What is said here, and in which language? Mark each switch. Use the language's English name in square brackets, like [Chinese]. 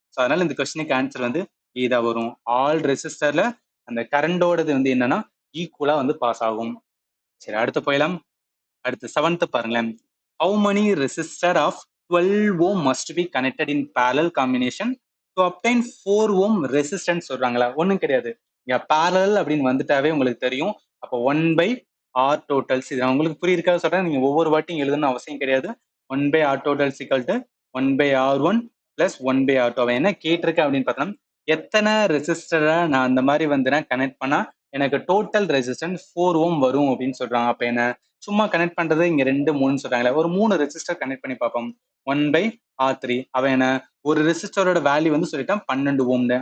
[Tamil] So அதனால இந்த கொஸ்டினுக்கு ஆன்சர் வந்து இதா வரும். ஆல் ரெசிஸ்டர்ல அந்த கரண்டோடது வந்து என்னன்னா ஈக்குவலா வந்து பாஸ் ஆகும். சரி, அடுத்து போயிடலாம். அடுத்து 7th பாருங்களேன். [English] How many resistor of 12 ohm must be connected in parallel combination to obtain 4 ohm resistance [Tamil] சொல்றாங்களா? ஒண்ணும் கிடையாது. இங்க parallel அப்படின்னு வந்துட்டாவே உங்களுக்கு தெரியும். [English] அப்போ 1 by R totals. [Tamil] இது உங்களுக்கு புரியிருக்காது சொல்றேன். நீங்க ஒவ்வொரு வாட்டியும் எழுதணும்னு அவசியம் கிடையாது. [English] 1 by R totals equal to 1 by R1 plus 1 by R2. [Tamil] அவன் என்ன கேட்டிருக்க அப்படின்னு பார்த்தோம்னா எத்தனை ரெசிஸ்டரை நான் அந்த மாதிரி வந்து நான் கனெக்ட் பண்ணா எனக்கு டோட்டல் ரெசிஸ்டன்ஸ் 4 ஓம் வரும் அப்படின்னு சொல்றாங்க. அப்ப என்ன சும்மா கனெக்ட் பண்றது இங்க 2 3 சொல்றாங்களே, ஒரு 3 ரெசிஸ்டர் கனெக்ட் பண்ணி பார்ப்போம். 1 by R3. அவன் என்ன ஒரு ரெசிஸ்டரோட வேல்யூ வந்து சொல்லிட்டான் 12 ஓம்னு.